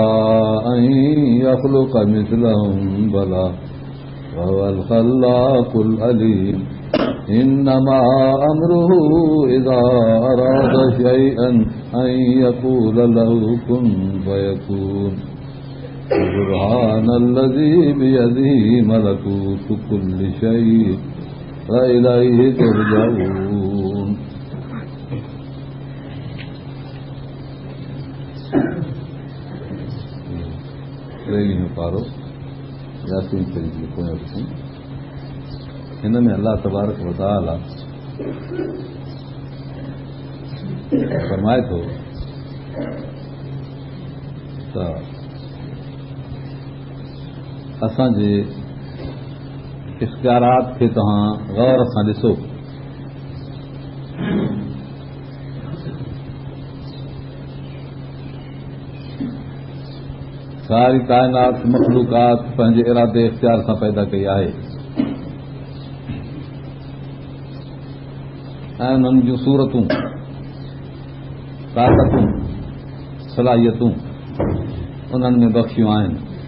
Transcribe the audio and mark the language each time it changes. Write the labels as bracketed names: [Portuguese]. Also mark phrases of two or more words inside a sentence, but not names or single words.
[Arabic] أن يخلق مثلهم بلى وهو الخلاق العليم إنما أمره إذا أراد شيئا أن يقول له كن فيكون سبحان الذي بيده ملكوت كل شيء وإليه ترجعون [Sindhi] پارو یاسین شریف لکھو हिन में अल्लाह तबारक व तआला फरमाए थो त असांजे इख्तियारात खे तव्हां गौर सां ॾिसो। सारी काइनात मखलूकात पंहिंजे इरादे इख्तियार सां पैदा कई आहे ऐं उन्हनि जूं सूरतूं ताक़तूं सलाहियतूं उन्हनि में बख़्शियूं आहिनि।